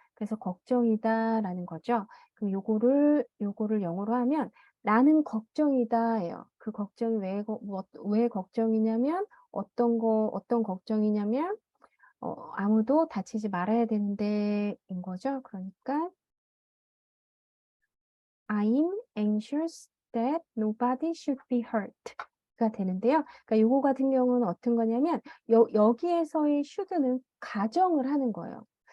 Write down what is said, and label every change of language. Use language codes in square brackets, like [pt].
[ko] 그래서 걱정이다라는 거죠. 그럼 요거를 영어로 하면 나는 걱정이다예요. 그 걱정이 왜 걱정이냐면 어떤 걱정이냐면 아무도 다치지 말아야 되는데 인 거죠. 그러니까 [en] I'm anxious that nobody should be hurt [ko] 가 되는데요. 그러니까 요거 같은 경우는 어떤 거냐면 여기에서의 should는 가정을 하는 거예요.